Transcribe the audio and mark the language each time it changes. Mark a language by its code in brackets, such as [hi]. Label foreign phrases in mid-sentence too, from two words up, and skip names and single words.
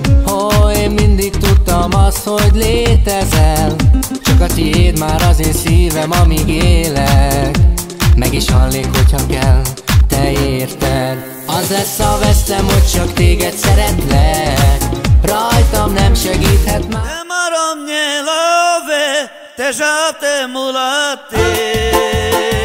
[hu] Én mindig tudtam azt, hogy létezel. Csak a tiéd már az én szívem, amíg élek. Meg is halnék, hogyha kell, te érted. Az lesz a vesztem, hogy csak téged szeretlek. Rajtam nem segíthet már. [rom] Te marom nie love, te žal te mulate.